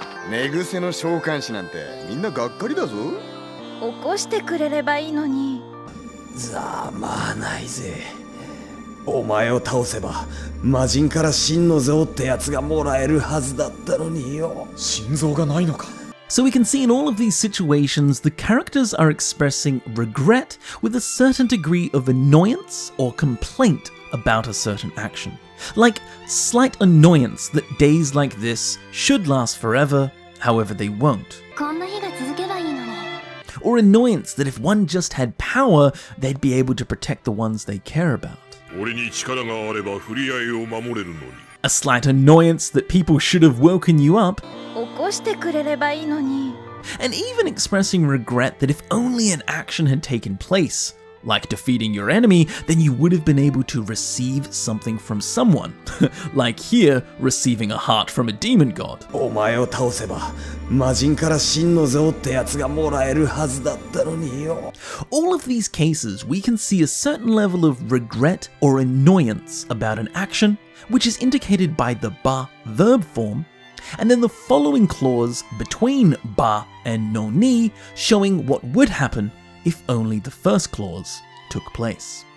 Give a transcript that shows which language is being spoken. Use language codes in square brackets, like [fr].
[ja] 寝癖の召喚士なんてみんながっかりだぞ。起こしてくれればいいのに。ざまあないぜ。お前を倒せば魔人から真の像ってやつがもらえるはずだったのによ。心臓がないのか。 [en] So we can see in all of these situations, the characters are expressing regret with a certain degree of annoyance or complaint about a certain action. Like slight annoyance that days like this should last forever, however they won't. [ja] こんな日が続けばいいのに。 [en] Or annoyance that if one just had power, they'd be able to protect the ones they care about. [ja] 俺に力があれば振り合いを守れるのに。 [en] A slight annoyance that people should have woken you up. [ja] 起こしてくれればいいのに。 [en] And even expressing regret that if only an action had taken place, like defeating your enemy, then you would have been able to receive something from someone. Like here, receiving a heart from a demon god. [ja] お前を倒せば魔人から真の像ってやつがもらえるはずだったのによ。 [en] All of these cases, we can see a certain level of regret or annoyance about an action, which is indicated by the ba verb form, and then the following clause between ba and NONI showing what would happen if only the first clause took place.